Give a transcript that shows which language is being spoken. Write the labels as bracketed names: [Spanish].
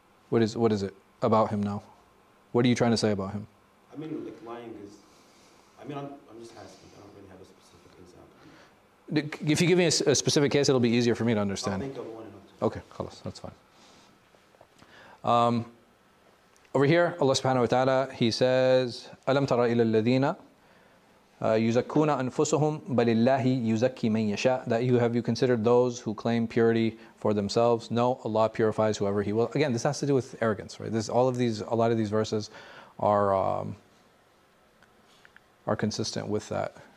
[English] What is it about him now? What are you trying to say about him? I mean, like lying is. I mean, I'm just asking. I don't really have a specific example. If you give me a specific case, it'll be easier for me to understand. I'll think of one and I'll Okay, khalas, that's fine. Over here, Allah subhanahu wa ta'ala, He says, [Arabic] أَلَمْ تَرَ إِلَى الَّذِينَ يُزَكُّونَ أَنفُسَهُمْ بَلِ اللَّهِ يُزَكِّي مَن يَشَاءُ. [English] That have you considered those who claim purity for themselves? No, Allah purifies whoever He will. Again, this has to do with arrogance, right? A lot of these verses are consistent with that.